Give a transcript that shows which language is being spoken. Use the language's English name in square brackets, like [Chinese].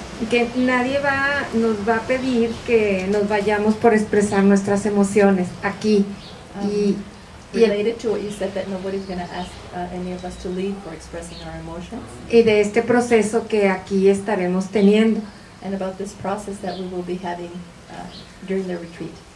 [Spanish] Que nadie nos va a pedir que nos vayamos por expresar nuestras emociones aquí. [English] Related to what you said, that nobody's going to ask any of us to leave for expressing our emotions. [Spanish] Y de este proceso que aquí estaremos teniendo. [English] And about this process that we will be having during the retreat.